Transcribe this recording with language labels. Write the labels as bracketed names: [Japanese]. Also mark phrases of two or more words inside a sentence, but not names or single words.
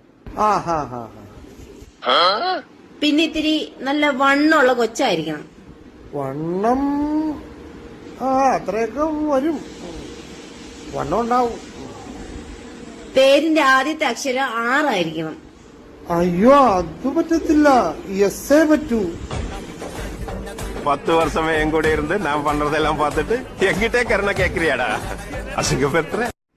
[Malayalam] പിന്നെ ഇത്തിരി നല്ല വണ്ണമുള്ള കൊച്ചായിരിക്കണം. വണ്ണം അത്രയൊക്കെ വരും. വണ്ണം ഉണ്ടാവും. പേരിന്റെ ആദ്യത്തെ അക്ഷരം 6 ആയിരിക്കണം. അയ്യോ, അത് പറ്റത്തില്ല. എസ്സേ പറ്റൂ. [Tamil] 10 வருஷமே என் கூட இருந்து நான் பண்றதெல்லாம் பார்த்துட்டு எங்கிட்டே கருணை கேக்குறியாடா? அசுகப்பெற்ற